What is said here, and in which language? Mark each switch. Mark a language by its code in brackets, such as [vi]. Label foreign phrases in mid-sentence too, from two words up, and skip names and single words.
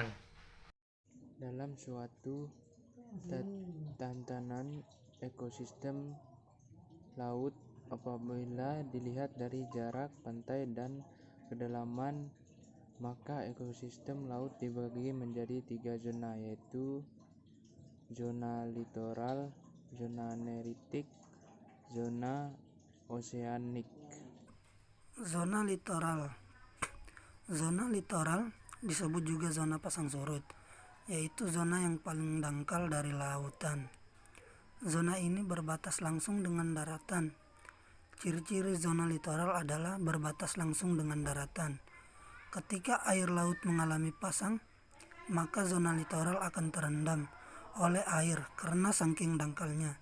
[id] Dalam suatu tatanan ekosistem laut, apabila dilihat dari jarak pantai dan kedalaman, maka ekosistem laut dibagi menjadi 3 zona, yaitu zona litoral, zona neritik, zona oseanik. Zona litoral. Zona litoral disebut juga zona pasang surut, yaitu zona yang paling dangkal dari lautan. Zona ini berbatas langsung dengan daratan. Ciri-ciri zona litoral adalah berbatas langsung dengan daratan. Ketika air laut mengalami pasang, maka zona litoral akan terendam oleh air karena saking dangkalnya.